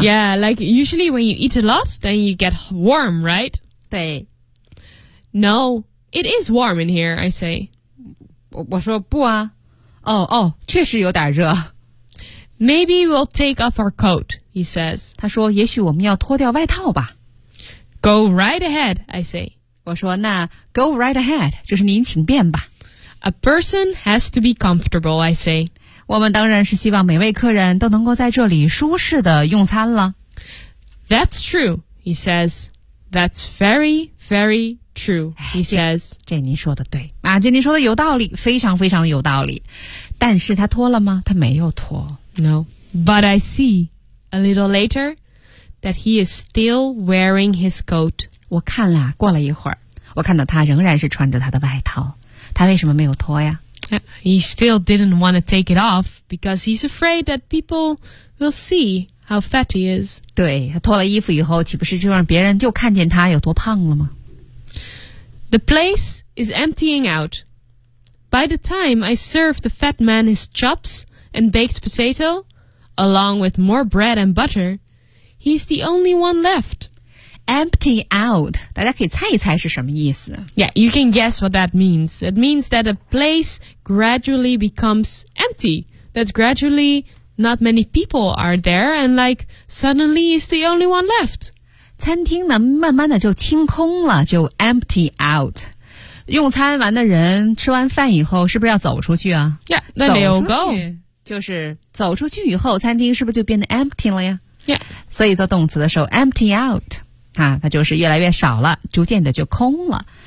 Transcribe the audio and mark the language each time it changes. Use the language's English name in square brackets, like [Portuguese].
[English] Yeah, like, usually when you eat a lot, then you get warm, right? [Chinese] 对。 [English] No, it is warm in here, I say. [Chinese] 我说不啊。确实有点热。 [English] Maybe we'll take off our coat, he says. [Chinese] 他说也许我们要脱掉外套吧。 [English] Go right ahead, I say. [Chinese] 我说那 [English] go right ahead, [Chinese] 就是您请便吧。 [English] A person has to be comfortable, I say. [Chinese] 我们当然是希望每位客人都能够在这里舒适的用餐了。 [English] That's true, he says. That's very, very true, he says. [Chinese] 这您说的对。啊，这您说的有道理，非常非常的有道理。但是他脱了吗？他没有脱。 [English] No, but I see, a little later, that he is still wearing his coat. [Chinese] 我看了，过了一会儿，我看到他仍然是穿着他的外套。他为什么没有脱呀？ [English] He still didn't want to take it off, because he's afraid that people will see how fat he is. [Chinese] 对，他脱了衣服以后，岂不是就让别人就看见他有多胖了吗？ [English] The place is emptying out. By the time I serve the fat man his chops,and baked potato, along with more bread and butter, he's the only one left. Empty out. [Chinese] 大家可以猜一猜是什么意思。 [English] Yeah, you can guess what that means. It means that a place gradually becomes empty. That gradually not many people are there, and like, suddenly he's the only one left. [Chinese] 餐厅呢，慢慢的就清空了，就 empty out. 用餐完的人吃完饭以后，是不是要走出去啊 [English] ？Yeah, then they'll go. [Chinese] 就是走出去以后，餐厅是不是就变得 empty 了呀？Yeah，所以做动词的时候 empty out 啊，它就是越来越少了，逐渐的就空了。